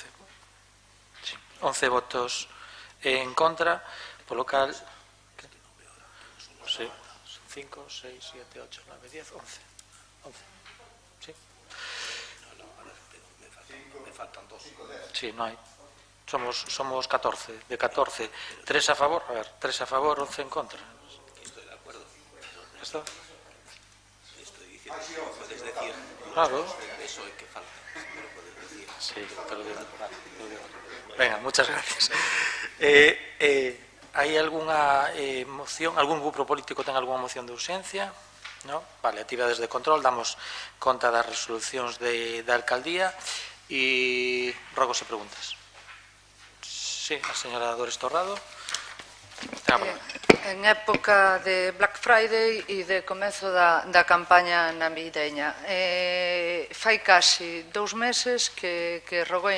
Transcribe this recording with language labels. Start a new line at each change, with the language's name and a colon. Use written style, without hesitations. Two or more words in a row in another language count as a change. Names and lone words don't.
Galician: Sí, 11 votos en contra, polo cal... Sí, 5, 6, 7, 8, 9, 10, 11. 11.
Spanish: Sí. Me faltan 2. Sí,
Galician: non hai.
Spanish: Somos 14. De 14, 3 a favor, 3 a favor, 11 en contra. Estoy de acuerdo. ¿Esto? Estoy diciendo que puedes decir. Claro. Eso es que falta. Me lo puedes decir. Sí, te lo digo. Venga, muchas gracias. ¿Hay alguna moción?
Galician: ¿Algún grupo político ten alguna moción de urxencia?
Spanish: No?
Galician: Vale, actividades de control, damos conta das resolucións da alcaldía e rogos e preguntas. Sí, a señora Dores Torrado. En época de Black Friday e de comezo da campaña navideña, fai casi 2 meses que roguei